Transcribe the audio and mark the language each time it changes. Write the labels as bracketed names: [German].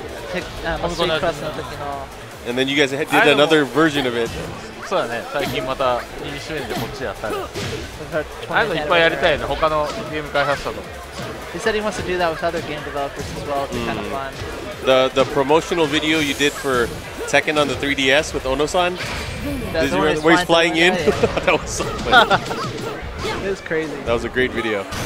[Japanese] Street Cross の時の。 [English] And then you guys did another version of it. [Japanese] そうだね、最近また2周年でこっちやったり。ああいうのいっぱいやりたいね、他のゲーム開発者と。 [English] He said he wants to do that with other game developers as well. It's kind of fun. The promotional video you did for Tekken on the 3DS with Ono-san, where he's flying in, that was so funny. It was crazy. That was a great video.